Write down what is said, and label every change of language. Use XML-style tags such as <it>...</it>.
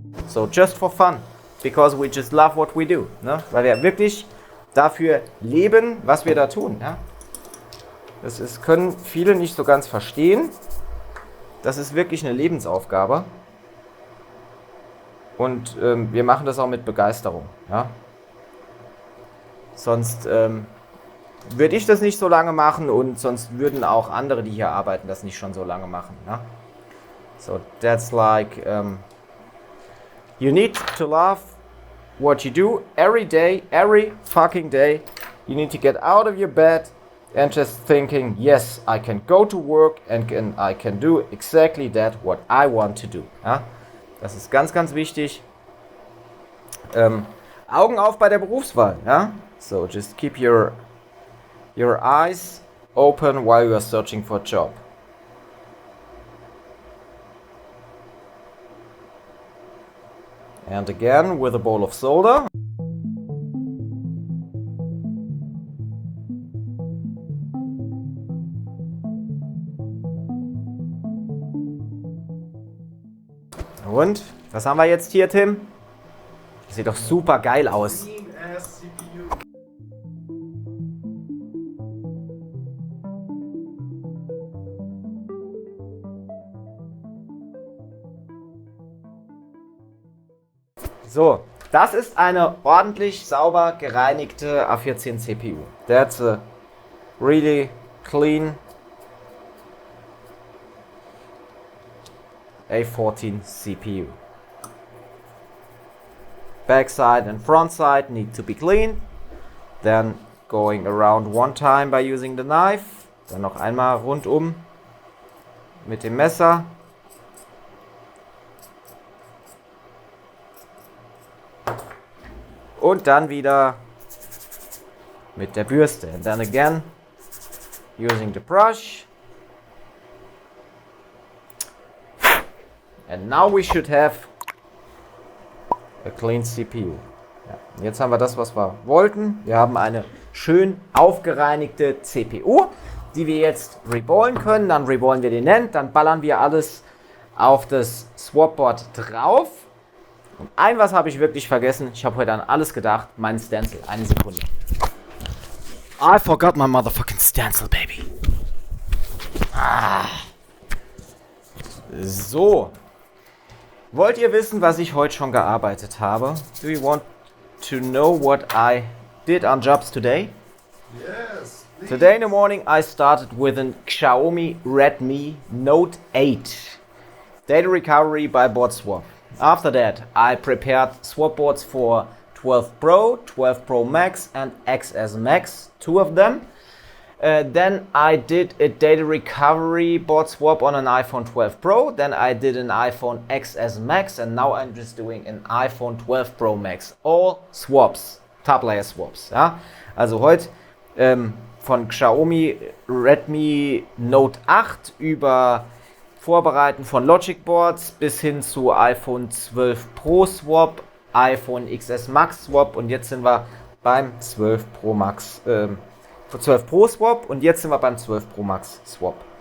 <en>So, just for fun, because we just love what we do,</en> <de>ne? Weil wir wirklich dafür leben, was wir da tun. Ja? Können viele nicht so ganz verstehen. Das ist wirklich eine Lebensaufgabe. Und wir machen das auch mit Begeisterung. Ja? Sonst würde ich das nicht so lange machen und sonst würden auch andere, die hier arbeiten, das nicht schon so lange machen. Ja?</de> <en>So, that's like, you need to love what you do every day, every fucking day. You need to get out of your bed and just thinking, yes, I can go to work and I can do exactly that what I want to do.</en> <de>Ja? Das ist ganz, ganz wichtig. Augen auf bei der Berufswahl. Ja?</de> <en>So just keep your eyes open while you are searching for a job. And again with a bowl of soda.</en> <de>Und, was haben wir jetzt hier, Tim? Das sieht doch super geil aus.</de> <en>Clean-ass CPU.</en> <de>So, das ist eine ordentlich sauber gereinigte A14 CPU.</de> <en>That's a really clean A14 CPU. Backside and front side need to be cleaned. Then going around one time by using the knife.</en> <de>Dann noch einmal rundum mit dem Messer. Und dann wieder mit der Bürste.</de> <en>And then again using the brush. And now we should have a clean CPU.</en> <de>Ja, jetzt haben wir das, was wir wollten. Wir haben eine schön aufgereinigte CPU, die wir jetzt reballen können. Dann reballen wir den NAND, dann ballern wir alles auf das Swapboard drauf. Und was habe ich wirklich vergessen. Ich habe heute an alles gedacht. Mein Stencil. Eine Sekunde.</de> <en>I forgot my motherfucking stencil, baby. So.</en> <de>Wollt ihr wissen, was ich heute schon gearbeitet habe?</de> <en>Do you want to know what I did on jobs today? Yes. Please. Today in the morning I started with a Xiaomi Redmi Note 8. Data recovery by board swap. After that I prepared swap boards for 12 Pro, 12 Pro Max and XS Max, two of them. Then I did a data recovery board swap on an iPhone 12 Pro. Then I did an iPhone XS Max and now I'm just doing an iPhone 12 Pro Max. All swaps, Top-Layer Swaps.</en> <de>Ja? Also heute von Xiaomi Redmi Note 8 über Vorbereiten von Logic Boards bis hin zu iPhone 12 Pro Swap, iPhone XS Max Swap und jetzt sind wir beim 12 Pro Max 12 Pro Swap und jetzt sind wir beim 12 Pro Max Swap.</de>